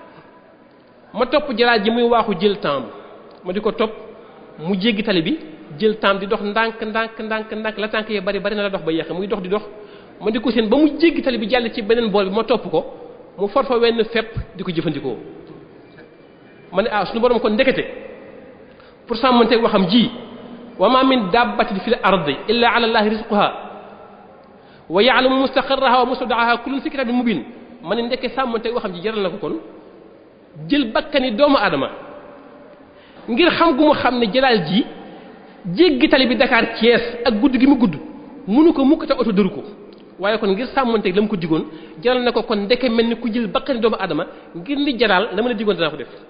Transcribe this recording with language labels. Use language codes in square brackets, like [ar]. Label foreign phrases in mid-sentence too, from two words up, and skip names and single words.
[wo] ma topp jalaal ji muy waaxu jël temps ma di ko topp mu jéggi tali bi jël temps di dox ndànk la tànk ya bari na la dox ba yeexe muy dox di dox ma di ko seen ba mu jéggi tali bi jàll ci beneen bool bi ma topp ko mu for fa wenn fepp di ko jëfandikoo ma ne sunu borom kon ndekete pour sàmmanteeg waxam ji [ar] وما من دابة في الأرض إلا على الله رزقها ويعلم مستقرها ومستودعها كل في كتاب مبين [wo] ma ne ndekke sàmmanteeg waxam ji jaral na ko kon jël bakkani doomu aadama ngir xam gu mu xam ne jalaal ji jéggi tali bi Dakar Thiès ak gudd gi mu gudd mënu ko mukk te oto dëru ko waaye kon ngir sàmmanteeg la mu ko digoon jaral na ko kon ndeke mel ni ku jël bakkani doomu aadama ngir li jalaal la ma la digoon danaa ko def